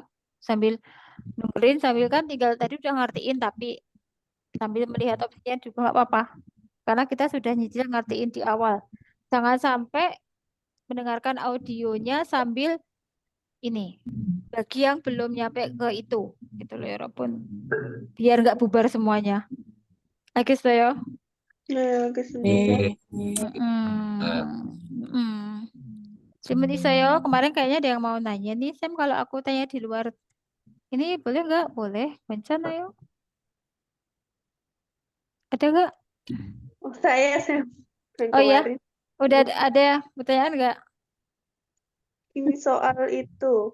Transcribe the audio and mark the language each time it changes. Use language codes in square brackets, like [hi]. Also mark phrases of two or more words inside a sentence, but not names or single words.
[id] Sambil dengerin, sambil kan tinggal tadi udah ngertiin, tapi sambil melihat opsinya juga nggak apa-apa. Karena kita sudah nyicil ngertiin di awal. Jangan sampai mendengarkan audionya sambil ini bagi yang belum nyampe ke itu gitu loh ya Robun, biar nggak bubar semuanya. [ko] 알겠어요? 네, 알겠습니다. 질문 있어요? [id] Kemarin kayaknya ada yang mau nanya nih, Sam, kalau aku tanya di luar ini boleh nggak? Boleh. 괜찮아요? Ada nggak? Oh, saya Oh ya, kemarin. udah ada pertanyaan nggak? Ini soal itu.